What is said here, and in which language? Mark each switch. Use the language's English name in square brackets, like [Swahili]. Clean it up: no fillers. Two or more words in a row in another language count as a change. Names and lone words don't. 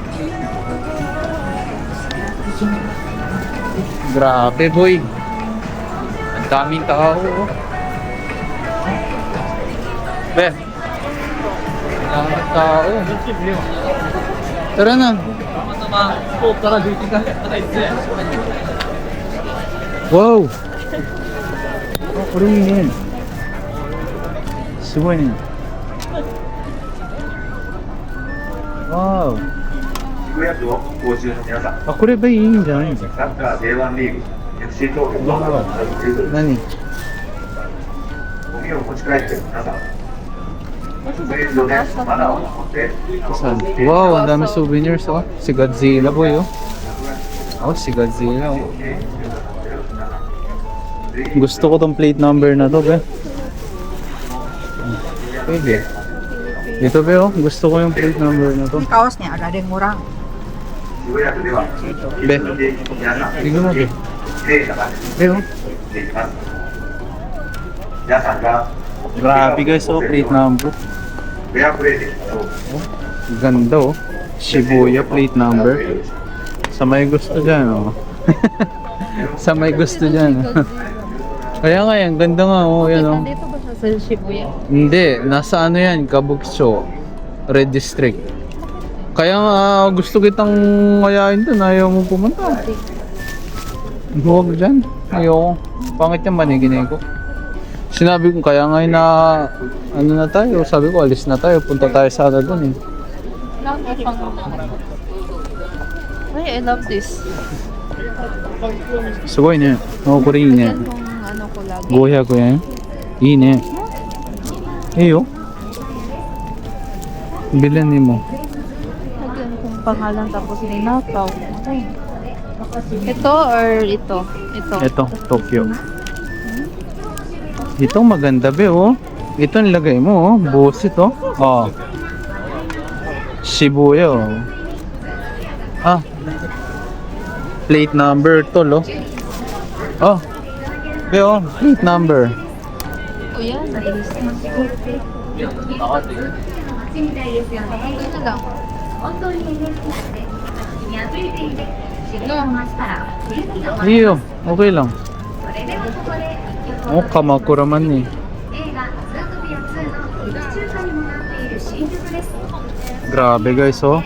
[Filipino] Grabe boy. Ang daming tao. Oh. Be. Ang daming tao. Tara na. Wow. [Japanese] Oh, これいいね。すごいね。わー。渋谷区をご注の皆さん、あ、これいいんじゃないんですか。サッカー J1 リーグ FC 東京の何？ゴミを持ち帰っている皆さん、フレーズのね、マナーを守って、 [Filipino] Saan? Wow, ang dami souvenirs oh. Si Godzilla boy oh. Oh, si Godzilla oh. Gusto ko tong [English] plate number [Filipino] na to, be. Pwede. Ito, be, oh. Gusto ko yung [English] plate number [Filipino] na to. kaosnya ada yang murah. [Japanese] 渋谷区では、 [Filipino] Be, [Japanese] 皆さん、 [Filipino] tignan mo, be. [Japanese] きれいな感じ [Filipino] Be, oh. [Japanese] にしていきます。皆さんが、 [Filipino] Grabe guys, oh. [English] Plate number. [Japanese] フェアプレーで、 [Filipino] Ganda, oh. Shibuya [English] plate number. [Filipino] Sa may gusto dyan, oh. Sa may gusto dyan, oh. Kaya nga yan, ganda nga, oh. Yan, oh. Dito ba siya sa Shibuya? Hindi, nasa ano yan, Kabukicho, [English] Red District. [Filipino] Kaya nga gusto kitang mayain doon, ayaw mo pumunta. Huwag dyan, ayoko. Pangit yan, maniginay ko. Sinabi ko, kaya nga na, ano na tayo, sabi ko, alis na tayo, punta tayo sana doon eh. Ay, [English] I love this. [Japanese] すごいね。あ、これいいね。 [Filipino] Yan kung ano ko lagi. [Japanese] 500 円。いいね。いいよ。 [Filipino] Bilhin mo. Lagyan kong pangalan tapos ninakaw. Okay. Ito or ito? Ito. Ito, Tokyo. Ito maganda be oh. Ito nilagay mo oh. Buhos ito. Oh. Shibuya oh. Ah. [English] Plate number [Filipino] to lo. Oh. Be oh. [English] Plate number. [Filipino] O yan. Ito lang. いいよ。Okay lang. Oh, Kamakura man eh. Grabe guys oh.